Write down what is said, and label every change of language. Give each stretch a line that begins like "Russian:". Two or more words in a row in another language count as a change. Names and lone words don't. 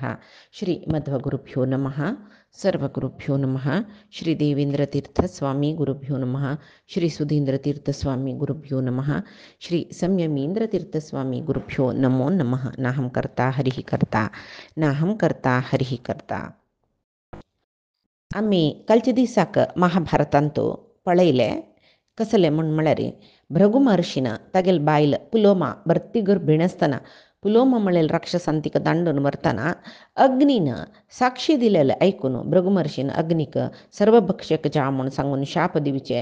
Sanskrit: श्रीमध्वगुरुभ्यो नमः। सर्वगुरुभ्यो नमः। श्री देवेंद्रतीर्थस्वामी गुरुभ्यो नमः। श्री सुधींद्रतीर्थस्वामी गुरुभ्यो नमः। श्री संयमींद्रतीर्थस्वामी गुरुभ्यो नमो नमः। नाहं कर्ता हरिः कर्ता नाहं कर्ता हरिः कर्ता.
Konkani: आम्ही कालच्या दिसाक महाभारतांतो पळयले कसले म्हण म्हळ्यार भृगु महर्षीन तागेल बायल पुलोमा भरती गर्भीण आसतना पुलोमा म्हळेल राक्षसान तिका दांडून व्हरतना अग्नीन साक्षी दिलेले ऐकून भृगु महर्षीन अग्नीक सर्वभक्षक जा म्हूण सांगून शाप दिवचे.